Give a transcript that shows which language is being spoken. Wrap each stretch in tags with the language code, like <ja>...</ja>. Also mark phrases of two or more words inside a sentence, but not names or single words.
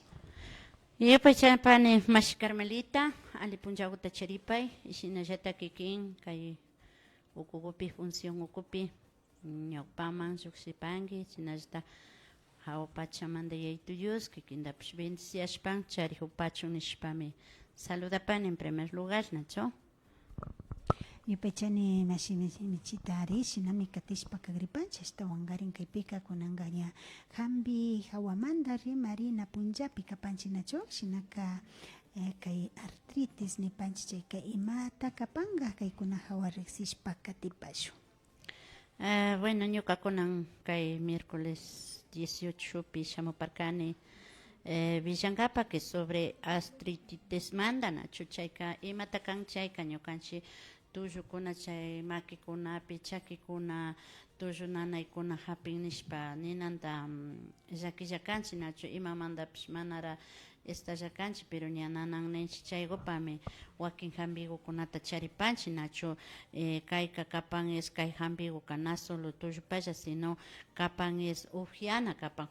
<qu>Yupay chaypani Mashi Carmelita ali punllakuta charipay shinallata kikin kay ukukupi función ukupi ñawpaman llukshipanki shinallata hawapachamanta yaytuyus kikintapish bendiciashpan charihupachun nishpami saludapani</qu> <es>en primer lugar</es> <qu>nachu. Yupaychani Mashi Michita ari shinami katishpa kagripanchik ashtawankarin kaypika kunanka ña hampi hawamanta rimarina punllapi kapanchik nachu shinaka kay artritis nipanchik chay kay imata kapanka kaykuna hawa riqsishpa katipashun. Bueno ñukakunan kay miércoles 18 pi shamuparkani Villankapa</qu> <es>que sobre artritis</es> <qu>manta nachu chayka imata kan chayka ñukanchik tullukuna chay makikunapi chakikuna tullu nanaykuna hapin nishpa ninanta llakilla kanchik nachu imamantapish manara estalla kanchik pero ña nanan ninchik chaykupami wakin hampikukunata charipanchik nachu kayka kapan es kay hampikuka na solo tullupalla sino kapan es upiana kapan</qu>